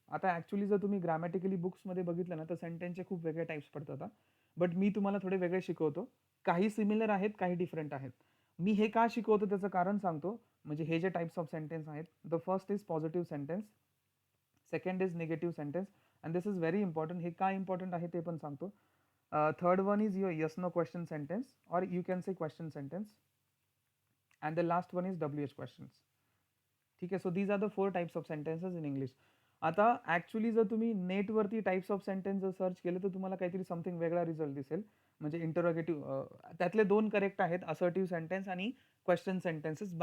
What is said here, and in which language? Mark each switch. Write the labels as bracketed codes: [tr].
[mr] आता ॲक्च्युली जर तुम्ही ग्रॅमॅटिकली बुक्समध्ये बघितलं ना तर सेंटेन्सचे खूप वेगळे टाईप्स पडतात. बट मी तुम्हाला थोडे वेगळे शिकवतो. काही सिमिलर आहेत, काही डिफरंट आहेत. मी हे का शिकवतो त्याचं कारण सांगतो. म्हणजे हे जे टाईप्स ऑफ सेंटेन्स आहेत, [en] The first is positive sentence, second is negative sentence. And this is very important. [mr] हे का इम्पॉर्टंट आहे ते पण सांगतो. [en] Third one is your yes no question sentence और you can say question sentence. And the last one is WH questions. [mr] ठीक आहे. [en] So these are the 4 types of sentences in English. [mr] आता ॲक्च्युली जर तुम्ही नेटवरती टाइप्स ऑफ सेंटेन्स जर search केलं तर तुम्हाला काहीतरी समथिंग वेगळा रिझल्ट दिसेल. म्हणजे इंटरोगेटिव्ह, त्यातले 2 करेक्ट आहेत, असर्टिव्ह सेंटेन्स आणि क्वेश्चन सेंटेन्सेस.